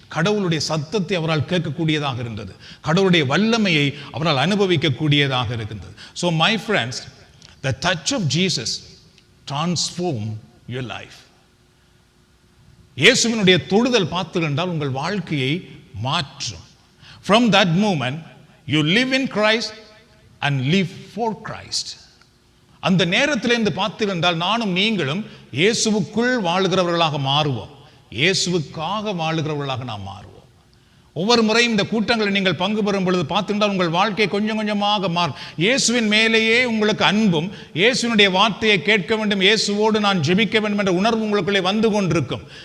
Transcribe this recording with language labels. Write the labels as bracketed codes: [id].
[ta] கடவுளுடைய சத்தத்தை அவரால் கேட்கக்கூடியதாக இருந்தது. கடவுளுடைய வல்லமையை அவரால் அனுபவிக்கக்கூடியதாக இருக்கின்றது. [en] So my friends, the touch of Jesus transform your life. [ta] இயேசுவினுடைய தொடுதல் பார்த்தீர்கள் என்றால் உங்கள் வாழ்க்கையை மாற்றும். [en] From that moment you live in Christ and live for Christ. [ta] அந்த நேரத்திலிருந்து பார்த்தீர்கள் என்றால் நானும் நீங்களும் இயேசுவுக்குள் வாழுகிறவர்களாக மாறுவோம். இயேசுவுக்காக வாழுகிறவர்களாக நாம் மாறுவோம். ஒவ்வொரு முறையும் இந்த கூட்டங்களை நீங்கள் பங்கு பெறும் பொழுது பார்த்துட்டால் உங்கள் வாழ்க்கை கொஞ்சம் கொஞ்சமாக மாறும். இயேசுவின் மேலேயே உங்களுக்கு அன்பும், இயேசுவினுடைய வார்த்தையை கேட்க வேண்டும், இயேசுவோடு நான் ஜெபிக்க வேண்டும் என்ற உணர்வு உங்களுக்குள்ளே வந்து கொண்டிருக்கும்.